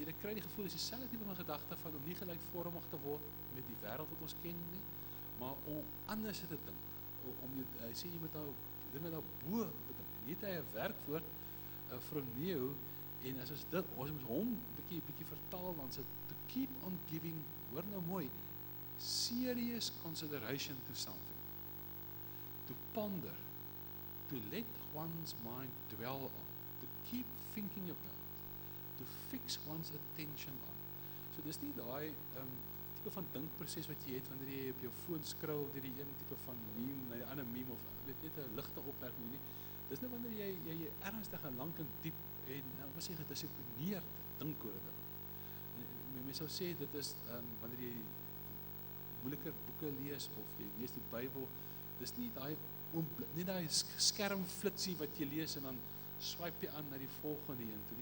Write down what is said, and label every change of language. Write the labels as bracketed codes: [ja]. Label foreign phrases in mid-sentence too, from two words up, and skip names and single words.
[af] Jy kry die gevoel, is dieselfde tipe van gedagte van om nie gelykvormig te word met die wêreld wat ons ken nie, maar om anders te dink. Hy sê jy moet nou dinge daarbo bedink. Nie het hy 'n werkwoord phroneo, en as ons moet hom bietjie vertaal, dan sê [en] to keep on giving, [af] hoor nou mooi, [en] serious consideration to something. To ponder, to let one's mind dwell on, to keep thinking about, to fix one's attention on. [af] So dis nie daai tipe van dinkproses wat jy het wanneer jy op jou foon scroll deur die een tipe van meme na die ander meme, of weet net 'n ligte opmerking nie. Dis nou wanneer jy ernstig en lank en diep en wat sê gedissiplineerd dink oor 'n ding. Mense sou sê dit is wanneer jy moeiliker boeke lees of jy lees die Bybel, dis nie daai skermflitsie wat jy lees en dan swipe jy aan na die volgende een toe nie.